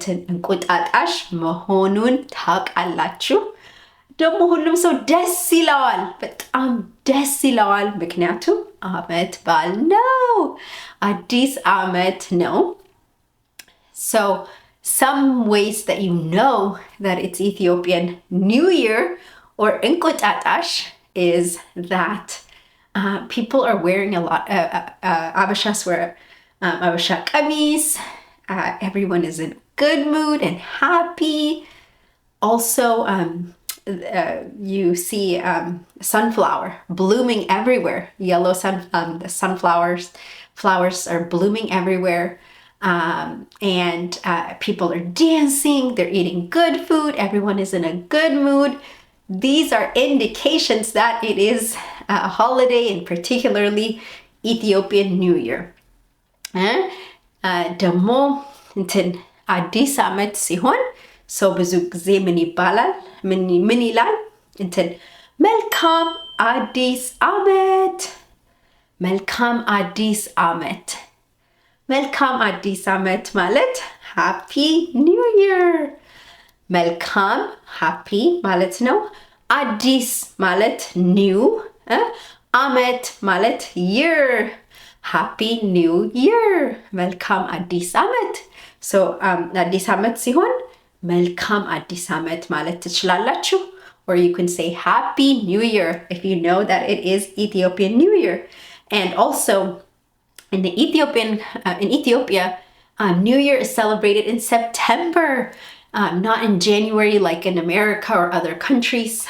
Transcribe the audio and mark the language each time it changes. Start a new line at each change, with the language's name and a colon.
Amharic: እንቁጣጣሽ መሆኑን ታውቃላችሁ። ደግሞ ሁሉም ሰው ደስ ይለዋል፣ በጣም ደስ ይለዋል። ምክንያቱም ዓመት በዓል ነው፣ አዲስ ዓመት ነው።
English: So some ways that you know that it's Ethiopian New Year or Enqutatash is that people are wearing a lot. Abashas wear Abasha kamis. Everyone is in good mood and happy. Also, you see sunflower blooming everywhere. Yellow the flowers are blooming everywhere. And people are dancing. They're eating good food. Everyone is in a good mood. These are indications that it is a holiday, and particularly Ethiopian New Year.
Amharic: ደግሞ አዲስ ዓመት ሲሆን ሰው ብዙ ጊዜ ምን ይባላል? ምን ይላል? መልካም አዲስ ዓመት፣ መልካም አዲስ ዓመት። መልካም አዲስ ዓመት ማለት
English: ሃፒ ኒው ይር።
Amharic: መልካም ሃፒ ማለት ነው። አዲስ ማለት ኒው፣ ዓመት ማለት ይር። ሃፒ ኒው ይር፣ መልካም አዲስ ዓመት። አዲስ ዓመት ሲሆን መልካም አዲስ ዓመት ማለት ትችላላችሁ.
English: Or you can say Happy New Year if you know that it is Ethiopian New Year. And also in Ethiopia, New Year is celebrated in September, not in January like in America or other countries.